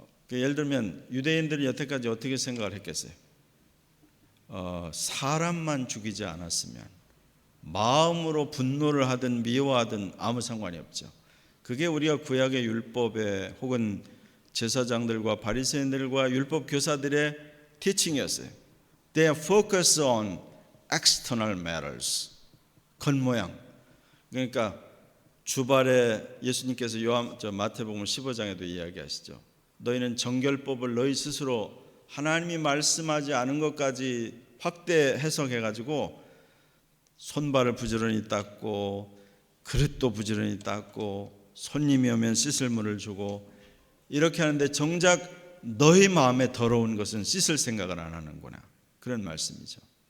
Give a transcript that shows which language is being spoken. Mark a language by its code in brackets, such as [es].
[ko] 예를 들면 유대인들이 여태까지 어떻게 생각을 했겠어요? 사람만 죽이지 않았으면 마음으로 분노를 하든 미워하든 아무 상관이 없죠. 그게 우리가 구약의 율법에 혹은 제사장들과 바리새인들과 율법 교사들의 티칭이었어요. [en] They focus on external matters. [ko] 겉모양. 그러니까 주발에 예수님께서 마태복음 15장에도 이야기하시죠. 너희는 정결법을 너희 스스로 하나님이 말씀하지 않은 것까지 확대 해석해가지고 손발을 부지런히 닦고 그릇도 부지런히 닦고 손님이 오면 씻을 물을 주고 이렇게 하는데 정작 너희 마음에 더러운 것은 씻을 생각을 안 하는구나, 그런 말씀이죠.